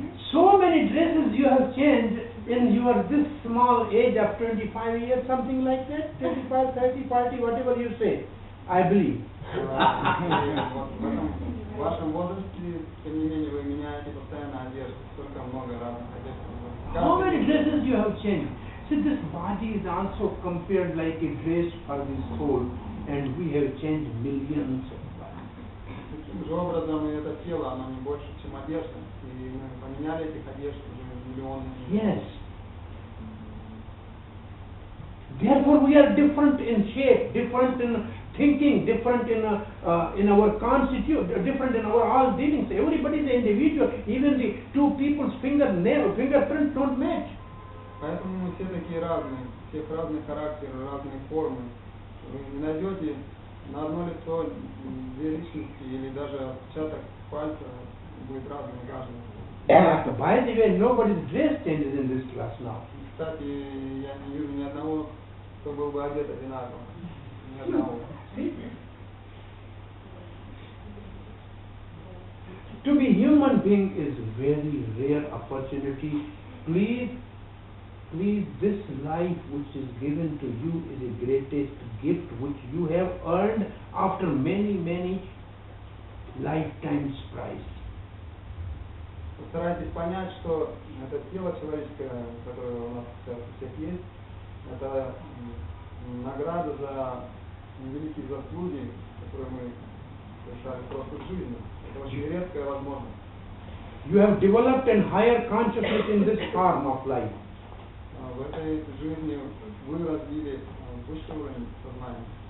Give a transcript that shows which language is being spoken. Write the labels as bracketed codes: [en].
[en] So many dresses you have changed in your this small age of 25 years, something like that, 25, 30, 40, whatever you say, I believe. [ru] В вашем возрасте, тем не менее, вы меняете постоянно одежду, столько много разных одежд. [en] How many dresses you have changed? See, this body is also compared like a dress for the soul, and we have changed millions of bodies. [ru] Таким же образом, и это тело, оно не больше, чем одежда, и мы поменяли этих одежд уже миллионы. [en] Yes. Therefore, we are different in shape, different in thinking, different in our constitution, different in our all dealings. Everybody is an individual. Even the two people's fingerprints don't match. [ru] Поэтому мы все такие разные, всех разный характер, разные формы. Вы не найдете На одно лицо две личности или даже отпечаток пальца будет разным каждый. [en] By the way, nobody's dress changes in this class now. [ru] Кстати, я не вижу ни одного, кто был бы одет одинаково. Ни одного. [en] To be human being is very rare opportunity. Please, this life which is given to you is the greatest gift which you have earned after many lifetimes price. [ru] Постарайтесь понять, что это тело человеческое, которое у нас сейчас у всех есть, это награда за великие заслуги, которые мы совершали в прошлой жизни. Это очень редкая возможность. [en] You have developed a higher consciousness in this form of life. [ru] В этой жизни вы развили высший уровень сознания.